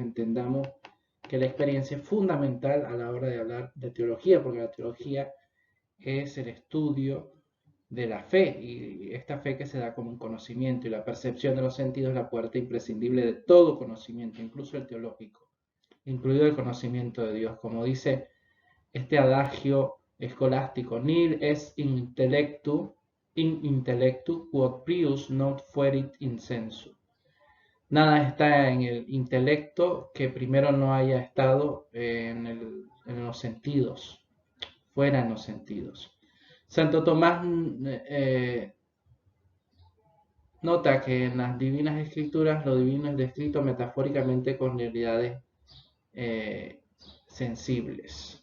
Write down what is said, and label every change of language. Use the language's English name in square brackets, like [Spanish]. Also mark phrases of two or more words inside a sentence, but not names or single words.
[Spanish] entendamos que la experiencia es fundamental a la hora de hablar de teología, porque la teología es el estudio de la fe y esta fe que se da como un conocimiento y la percepción de los sentidos es la puerta imprescindible de todo conocimiento, incluso el teológico, incluido el conocimiento de Dios, como dice este adagio escolástico, [Latin] nil est in intellectu quod prius non fuerit in sensu. [Spanish] Nada está en el intelecto que primero no haya estado en los sentidos, fuera en los sentidos. Santo Tomás nota que en las divinas escrituras lo divino es descrito metafóricamente con realidades sensibles.